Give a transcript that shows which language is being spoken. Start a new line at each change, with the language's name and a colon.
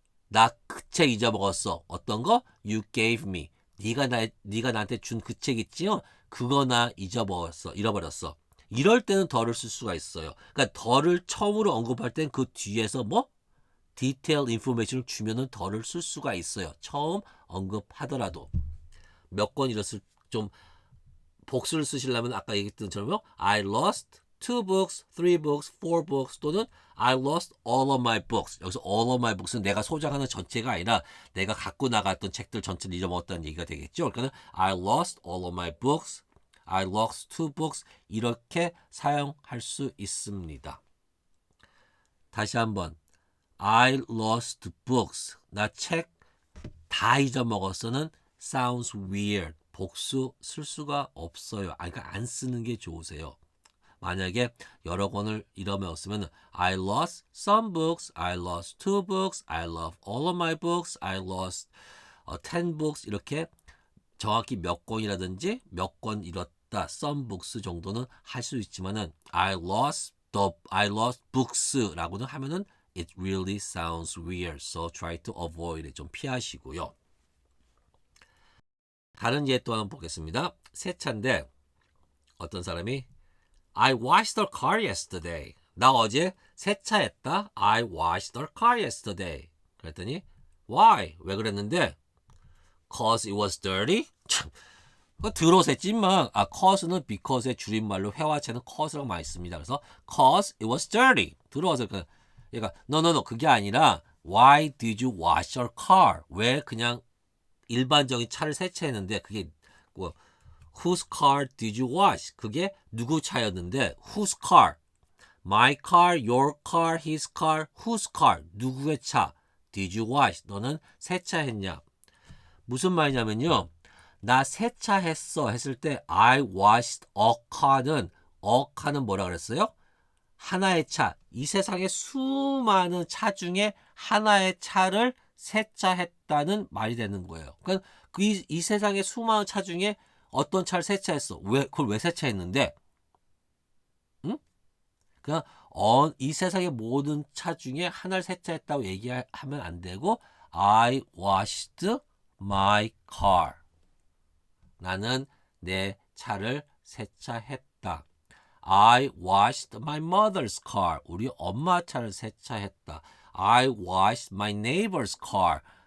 Korean: 나 그 책 잊어먹었어. 어떤 거?
English: You gave me.
Korean: 네가 나한테 준 그 책 있지요? 그거 나 잃어버렸어. 이럴 때는 덜을 쓸 수가 있어요. 그러니까 덜을 처음으로 언급할 땐 그 뒤에서 뭐 디테일 인포메이션을 주면은 덜을 쓸 수가 있어요. 처음 언급하더라도 몇 권 잃었을 좀 복수를 쓰시려면 아까 얘기했던 것처럼
English: I lost two books, three books, four books
Korean: 또는
English: I lost all of my books.
Korean: 여기서
English: all of my books
Korean: 는 내가 소장하는 전체가 아니라 내가 갖고 나갔던 책들 전체를 잊어먹었다는 얘기가 되겠죠. 그러니까
English: I lost all of my books, I lost two books
Korean: 이렇게 사용할 수 있습니다. 다시 한번
English: I lost books.
Korean: 나 책 다 잊어먹었어는
English: sounds weird.
Korean: 복수 쓸 수가 없어요. 그러니까 안 쓰는 게 좋으세요. 만약에 여러 권을 잃어먹었으면
English: I lost some books, I lost two books, I lost all of my books, I lost 10 books
Korean: 이렇게 정확히 몇 권이라든지 몇 권 잃었다
English: some books
Korean: 정도는 할 수 있지만은
English: I lost books
Korean: 라고는 하면은
English: it really sounds weird. So try to avoid it.
Korean: 좀 피하시고요. 다른 예 또 한번 보겠습니다. 세차인데 어떤 사람이
English: I washed the car yesterday.
Korean: 나 어제 세차했다.
English: I washed the car yesterday.
Korean: 그랬더니
English: why?
Korean: 왜 그랬는데?
English: Cause it was dirty?
Korean: 참, 그거 더러워서 했지 마. cause는 because의 줄임말로 회화체는 cause라고 많이 씁니다. 그래서
English: cause it was dirty.
Korean: 더러워서 그러니까
English: no
Korean: 그게 아니라
English: why did you wash your car?
Korean: 왜 그냥 일반적인 차를 세차했는데 그게 뭐
English: whose car did you wash?
Korean: 그게 누구 차였는데
English: whose car? My car, your car, his car, whose car?
Korean: 누구의 차?
English: Did you wash?
Korean: 너는 세차했냐? 무슨 말이냐면요. 나 세차했어 했을 때
English: I washed a car
Korean: 는 뭐라 그랬어요? 하나의 차. 이 세상에 수많은 차 중에 하나의 차를 세차했다는 말이 되는 거예요. 그러니까 이 세상에 수많은 차 중에 어떤 차를 세차했어. 그걸 왜 세차했는데? 응? 그냥 이 세상의 모든 차 중에 하나를 세차했다고 얘기하면 안 되고
English: I washed my car.
Korean: 나는 내 차를 세차했다.
English: I washed my mother's car.
Korean: 우리 엄마 차를 세차했다.
English: I washed my neighbor's car.